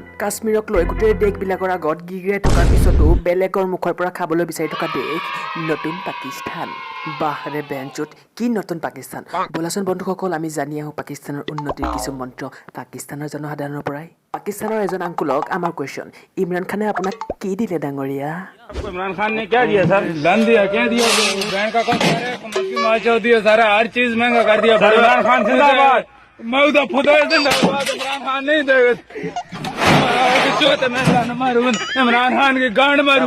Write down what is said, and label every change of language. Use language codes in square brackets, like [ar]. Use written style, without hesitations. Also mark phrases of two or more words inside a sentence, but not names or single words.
[as] কাশ্মীৰক লৈ গোটেই দেশবিলাকৰ আগত গিগিৰাই থকাৰ পিছতো বেলেগৰ মুখৰ পৰা খাবলৈ বিচাৰি থকা দেশ নতুন পাকিস্তান। বাহ ৰে বেঞ্চুত, কি নতুন পাকিস্তান! ব'লাচোন বন্ধুসকল, আমি জানি আহোঁ পাকিস্তানৰ উন্নতিৰ কিছু মন্ত্ৰ পাকিস্তানৰ জনসাধাৰণৰ পৰাই। পাকিস্তানৰ এজন আংকুলক আমাৰ কুৱেশ্যন, ইমৰান খানে আপোনাক কি দিলে ডাঙৰীয়া? [hi] इमरान खान ने क्या दिया सर? धन दिया, क्या दिया? बैंक अकाउंट दिया, सारा हर चीज महंगा कर दिया। इमरान खान जिंदाबाद, मैं उधर खुदा जिंदाबाद। इमरान खान नहीं देगा, इमरान खान की गांड मारूं।